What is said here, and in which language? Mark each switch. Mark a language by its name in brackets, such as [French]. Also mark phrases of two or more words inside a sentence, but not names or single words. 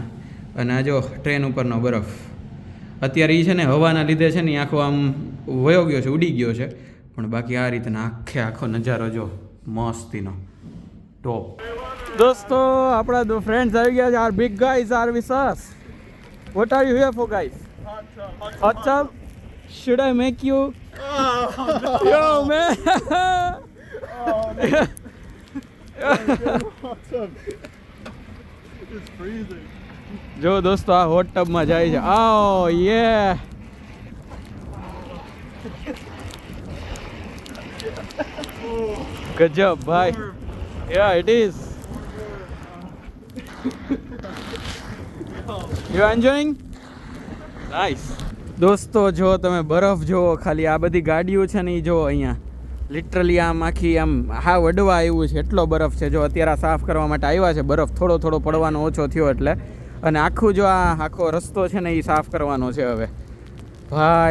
[Gujarati] અને આ જો ટ્રેન ઉપરનો બરફ અત્યારે એ છે ને હવાના લીધે છે ને એ આખો આમ વયો ગયો છે, ઉડી ગયો છે. પણ બાકી આ રીતના આખો નજારો જો મસ્તીનો ટોપ. દોસ્તો આપણા ફ્રેન્ડ્સ આવી ગયા છે. [English] are big guys are with us. what are you here for guys? Hot tub? Should I make you? Yo man. It's freezing. [Gujarati] જો દોસ્તો આ હોટ ટબમાં જાય છે. આવો યે. ગજબ ભાઈ. [English] Yeah, it is. You enjoying? Nice. [Gujarati] દોસ્તો જો તમે બરફ જુઓ ખાલી, આ બધી ગાડીઓ છે ને એ જુઓ અહીંયા લિટરલી આમ આખી આમ હા વડવા આવ્યું છે, એટલો બરફ છે. જો અત્યારે આ સાફ કરવા માટે આવ્યા છે, બરફ થોડો થોડો પડવાનો ઓછો થયો એટલે. અને આખું જો આ આખો રસ્તો છે ને એ સાફ કરવાનો છે હવે ભાઈ.